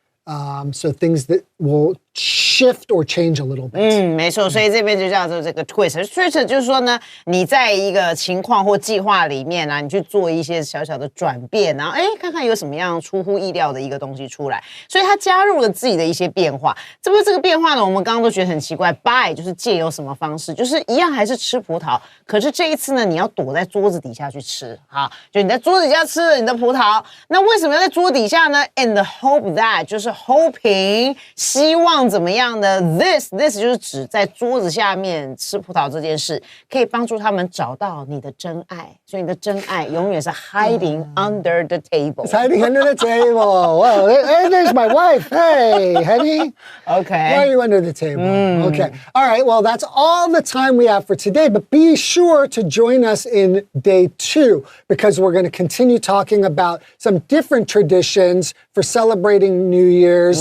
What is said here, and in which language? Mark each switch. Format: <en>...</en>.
<en>So things that will shift or change a little bit.</en> <zh>没错，所以这边就叫做这个 twist。twist 就是说呢，你在一个情况或计划里面啊，你去做一些小小的转变，然后看看有什么样出乎意料的一个东西出来。所以他加入了自己的一些变化。这个变化呢，我们刚刚都觉得很奇怪。 by 就是借由什么方式，就是一样还是吃葡萄，可是这一次呢，你要躲在桌子底下去吃啊，就你在桌子底下吃了你的葡萄。那为什么要在桌底下呢 ？</zh> <en>And the hope that</en> <zh>就是 hoping 希望怎么样的 this 就是指在桌子下面吃葡萄这件事，可以帮助他们找到你的真爱。所以你的真爱永远是</zh> <en>hiding under the table。 It's hiding under the table. Well, hey, there's my wife. Hey, honey. Why are you under the table? Okay. All right. Well, that's all the time we have for today, but be sure to join us in day 2 because we're going to continue talking about some different traditions for celebrating New Year's.</en>